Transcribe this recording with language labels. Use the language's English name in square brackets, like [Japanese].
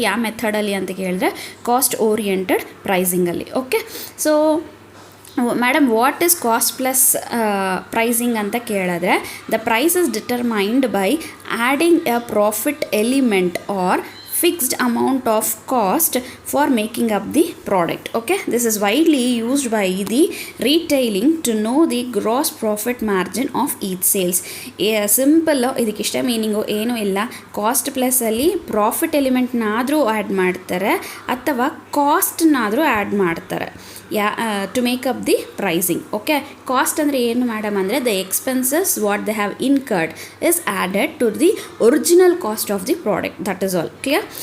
[Kannada] ಯಾವ ಮೆಥಡಲ್ಲಿ ಅಂತ ಕೇಳಿದ್ರೆ cost oriented ಪ್ರೈಸಿಂಗಲ್ಲಿ. [English] okay, so madam what is cost plus pricing [Kannada] ಅಂತ ಕೇಳಿದ್ರೆ [English] The price is determined by adding a profit element or fixed amount of cost for making up the product. Okay, this is widely used by the retailing to know the gross profit margin of each sales. [Kannada] Simple, ಇದಕ್ಕಿಷ್ಟ meaning ಏನೂ ಇಲ್ಲ. Cost ಪ್ಲಸ್ಸಲ್ಲಿ profit ಎಲಿಮೆಂಟ್ನಾದರೂ add ಮಾಡ್ತಾರೆ ಅಥವಾ ಕಾಸ್ಟ್ನಾದರೂ add ಮಾಡ್ತಾರೆ [English] To make up the pricing. Okay, cost [Kannada] ಅಂದರೆ ಏನು madam ಅಂದರೆ [English] The expenses what they have incurred is added to the original cost of the product. That is all clear.